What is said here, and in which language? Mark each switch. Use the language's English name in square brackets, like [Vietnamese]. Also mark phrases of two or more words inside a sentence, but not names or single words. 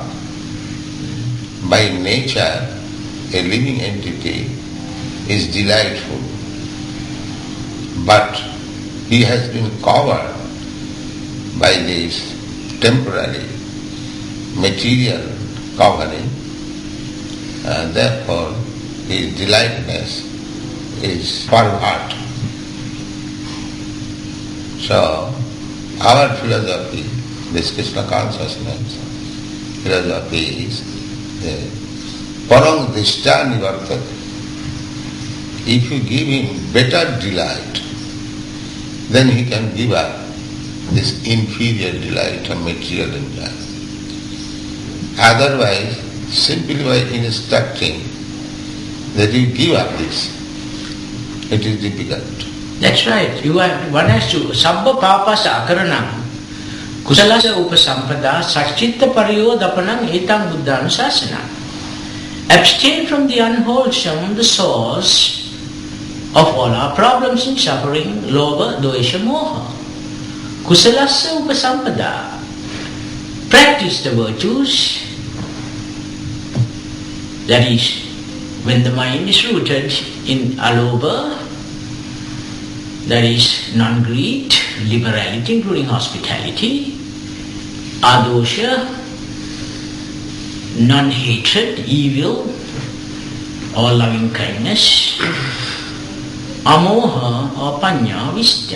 [English] By nature, a living entity is delightful, but he has been covered by this temporary material covering, and therefore his delightness is pervert. So our philosophy, this Krishna consciousness philosophy is [Sanskrit] parang drishtya nivartate. [English] If you give him better delight, then he can give up this inferior delight of material enjoyment. Otherwise, simply by instructing that you give up this, it is difficult. That's right. One has to [Pali] sabba papasa akaranam kusalasa upasampada sachitta pariyodapanam etang buddhanusasana. Abstain from the unwholesome, the source of all our problems and suffering, lobha, dvesha, moha. Kusalasa upasampada. [English] Practice the virtues. That is, when the mind is rooted in alobha, that is non-greed, liberality including hospitality, adosha, non-hatred, evil, or loving kindness, amoha or panya, wisdom.